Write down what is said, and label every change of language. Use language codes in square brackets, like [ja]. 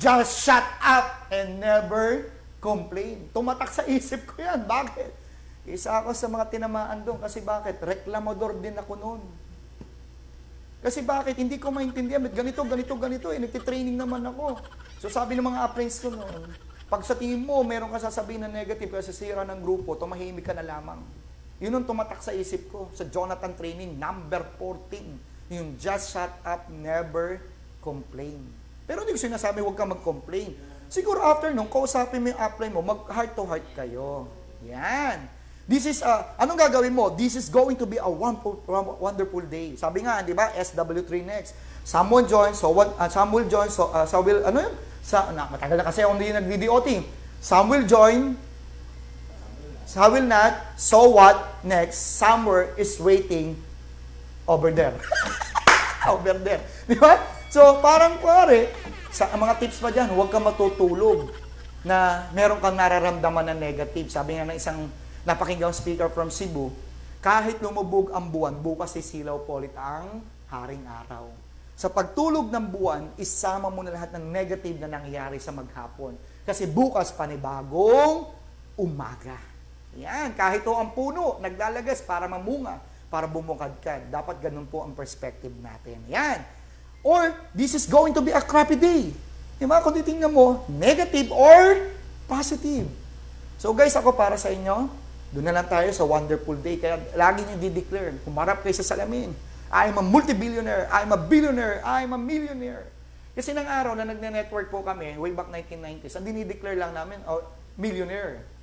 [en] Just shut up and never complain. [tl] Tumatak sa isip ko yan. Bakit? Isa ako sa mga tinamaan doon. Kasi bakit? Reklamador din ako noon. Kasi bakit? Hindi ko maintindihan. Ganito. Nagtitraining naman ako. So sabi ng mga apprentices ko noon, pag sa tingin mo, meron ka sasabihin na negative kasi sira ng grupo, tumahimik ka na lamang. Yun ang tumatak sa isip ko sa Jonathan Training, number 14. Yung just shut up, never complain. Pero hindi ko sinasabi huwag ka mag-complain. Siguro after nung kausapin mo yung upline mo, mag-heart to heart kayo. Yan. [en] This is, [tl] anong gagawin mo? [en] This is going to be a wonderful day. [tl] Sabi nga, di ba, [en] SW3 next. Someone joins, some will join, [tl] matagal na kasi ako hindi nag-DOT. [en] Some will join, some will not, so what, next, somewhere is waiting over there. Over there. [tl] Di ba? So, parang kuwari, sa mga tips pa dyan, huwag kang matutulog na meron kang nararamdaman na negative. Sabi nga ng isang napakinggang speaker from Cebu, kahit lumubog ang buwan, bukas sisilaw po ulit ang haring araw. Sa pagtulog ng buwan, isama mo na lahat ng negative na nangyayari sa maghapon. Kasi bukas panibagong umaga. Yan, kahit o ang puno, naglalagas para mamunga, para bumukadkad. Dapat ganun po ang perspective natin. Yan. [en] Or, this is going to be a crappy day. [tl] Diba? Kung titingnan mo, negative or positive. So guys, ako para sa inyo, doon na lang tayo sa wonderful day. Kaya lagi niyo di-declare, humarap kayo sa salamin. [en] I am a multi-billionaire, I am a billionaire, I am a millionaire. [tl] Kasi nang araw na nagne-network po kami, way back 1990s, ang dinideclare lang namin, millionaire.